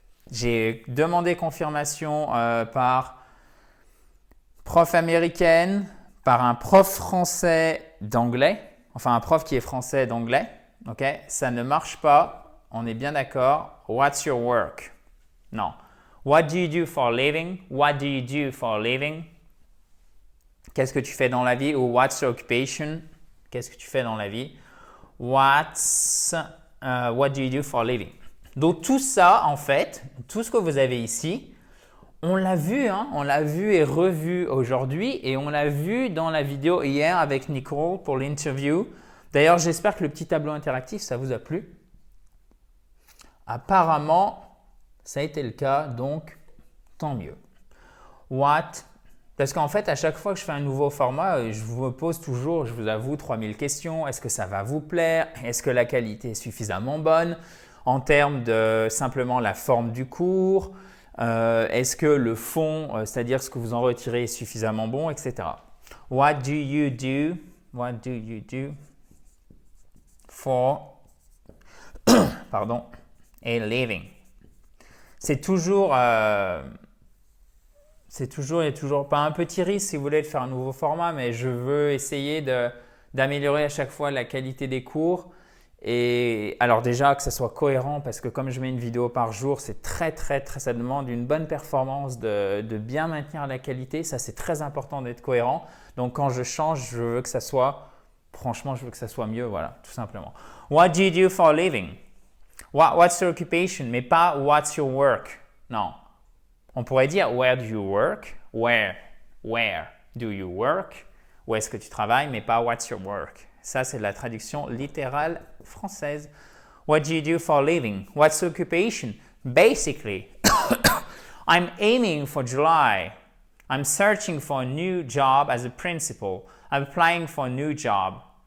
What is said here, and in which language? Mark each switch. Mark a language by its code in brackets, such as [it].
[fr] J'ai demandé confirmation par prof américaine, par un prof français d'anglais, enfin un prof qui est français d'anglais, ok? Ça ne marche pas, on est bien d'accord. [en] What's your work? [fr] Non. [en] What do you do for a living? What do you do for a living? [fr] Qu'est-ce que tu fais dans la vie? Ou [en] what's your occupation? [fr] Qu'est-ce que tu fais dans la vie? [en] What do you do for a living? [fr] Donc tout ça, en fait, tout ce que vous avez ici, on l'a vu, on l'a vu et revu aujourd'hui et on l'a vu dans la vidéo hier avec Nicole pour l'interview. D'ailleurs, j'espère que le petit tableau interactif, ça vous a plu. Apparemment, ça a été le cas, donc tant mieux. What Parce qu'en fait, à chaque fois que je fais un nouveau format, je me pose toujours, je vous avoue, 3000 questions. Est-ce que ça va vous plaire? Est-ce que la qualité est suffisamment bonne en termes de simplement la forme du cours? Est-ce que le fond, c'est-à-dire ce que vous en retirez, est suffisamment bon, etc. [en] What do you do? What do you do for [fr] pardon, [en] a living? [fr] C'est toujours, il n'y a toujours pas un petit risque si vous voulez de faire un nouveau format, mais je veux essayer d'améliorer à chaque fois la qualité des cours. Et alors déjà que ça soit cohérent parce que comme je mets une vidéo par jour, c'est très, ça demande une bonne performance de bien maintenir la qualité. Ça, c'est très important d'être cohérent. Donc quand je change, je veux que ça soit, franchement, je veux que ça soit mieux, voilà, tout simplement. [en] What do you do for a living? What's your occupation? [fr] Mais pas [en] what's your work? [fr] Non. On pourrait dire [en] where do you work? Where do you work? [fr] Où est-ce que tu travailles? Mais pas [en] what's your work? [fr] Ça, c'est la traduction littérale française. [en] What do you do for a living? What's your occupation? Basically, I'm aiming for July. I'm searching for a new job as a principal. I'm applying for a new job.